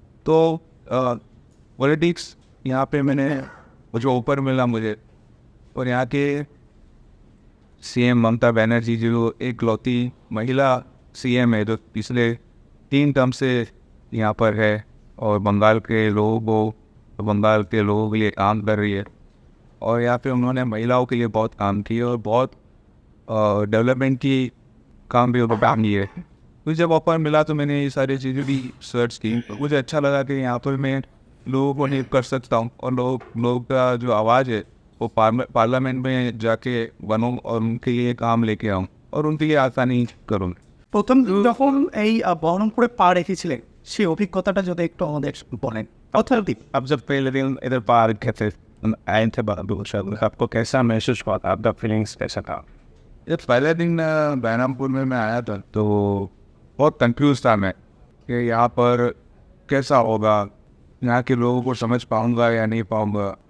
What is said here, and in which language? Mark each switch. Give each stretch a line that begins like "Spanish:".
Hindi: तो पॉलिटिक्स यहाँ पे मैंने जो ऊपर मिला मुझे, और यहाँ के सीएम ममता बनर्जी जो एकलौती महिला सीएम है जो पिछले 3 टर्म से यहाँ पर है और बंगाल के लोगों के लिए काम कर रही है और यहाँ पे उन्होंने महिलाओं के लिए बहुत काम किया और बहुत डेवलपमेंट की काम भी काम किए। मुझे जब ऑफर मिला तो मैंने ये सारी चीज़ें भी सर्च की। मुझे अच्छा लगा कि यहाँ पर मैं लोगों को हेल्प कर सकता हूँ और लोग का जो आवाज़ है वो पार्लियामेंट में जाके बनूँ और उनके लिए काम लेके आऊँ और उनके लिए आसानी करूँ।
Bangla: প্রথম যখন এই বহরমপুরে পা রেখেছিলেন সেই অভিজ্ঞতাটা যদি একটু আমাদের বলেন।
English: authentic
Hindi: अब जब पहले दिन इधर पार थे आए थे आपको कैसा महसूस हुआ था, आपका फीलिंग्स कैसा था? जब पहले दिन बहरामपुर में मैं आया था तो बहुत कंफ्यूज था मैं कि यहाँ पर कैसा होगा, यहाँ के लोगों को समझ पाऊँगा या नहीं पाऊँगा।